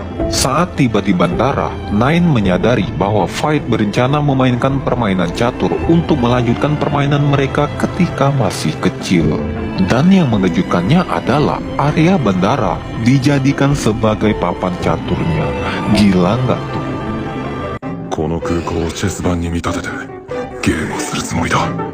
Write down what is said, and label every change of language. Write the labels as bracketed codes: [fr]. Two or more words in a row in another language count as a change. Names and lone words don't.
[id] Saat tiba di bandara, Nine menyadari bahwa Five berencana memainkan permainan catur untuk melanjutkan permainan mereka ketika masih kecil. Dan yang mengejutkannya adalah area bandara dijadikan sebagai papan caturnya. Gila nggak tuh? [ja] この空港をチェス盤に見立ててゲームをするつもりだ。